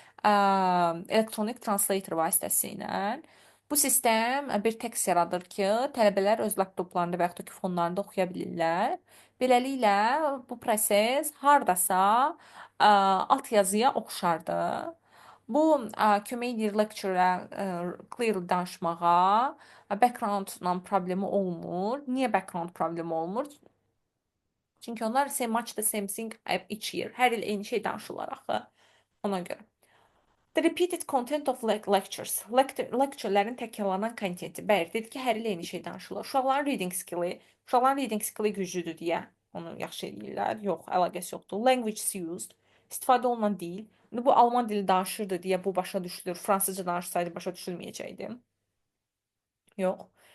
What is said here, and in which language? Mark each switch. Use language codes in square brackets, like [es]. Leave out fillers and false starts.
[az] Elektronik translator vasitəsilə. Bu sistem bir tekst yaradır ki, tələbələr öz laptoplarında və yaxud da ki, fonlarında oxuya bilirlər. Beləliklə, bu proses hardasa alt yazıya oxşardı. Bu kömək edir lecture-ə clear danışmağa. Background-la problemi olmur. Niyə background problemi olmur? Çünki onlar [en] say much the same thing each year. [az] Hər il eyni şey danışırlar axı. Ona görə. [en] The repeated content of lectures. [az] Lecturelərin təkrarlanan kontenti. Bəli, dedi ki, hər il eyni şey danışırlar. Uşaqların reading skilli güclüdür deyə onu yaxşı eləyirlər. Yox, əlaqəsi yoxdur. [en] Language used. [az] İstifadə olunan dil. İndi bu alman dili danışırdı deyə bu başa düşülür. Fransızca danışsaydı başa düşülməyəcəkdi. Yox.